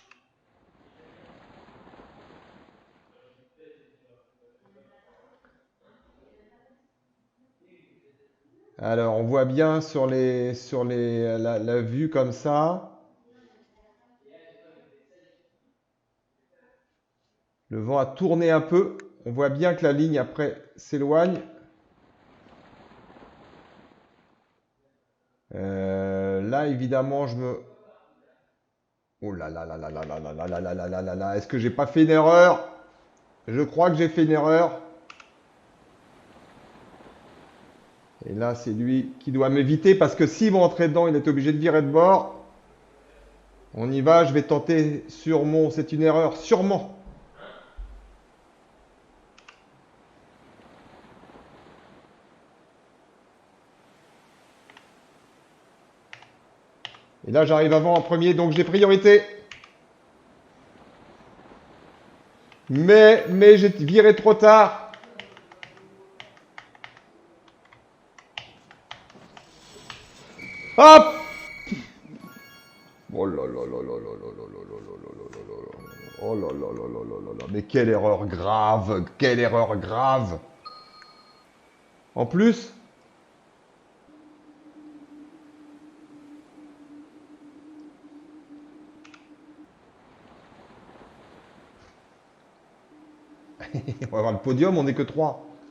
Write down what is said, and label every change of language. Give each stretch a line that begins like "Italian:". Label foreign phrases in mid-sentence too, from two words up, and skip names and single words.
French: Alors, on voit bien la vue comme ça. Le vent a tourné un peu. On voit bien que la ligne après s'éloigne. Là, évidemment, je me. Oh là là là là là là là là là là là là là là. Est-ce que j'ai pas fait une erreur? Je crois que j'ai fait une erreur. Et là, c'est lui qui doit m'éviter parce que s'il va entrer dedans, il est obligé de virer de bord. On y va, je vais tenter sur mon. C'est une erreur, sûrement. Et là, j'arrive avant en premier, donc j'ai priorité. Mais j'ai viré trop tard. Hop! Oh là là là là là là là là là là là là là là. Oh là là là là là là là. Mais quelle erreur grave! Quelle erreur grave! En plus, on va avoir le podium, on n'est que 3.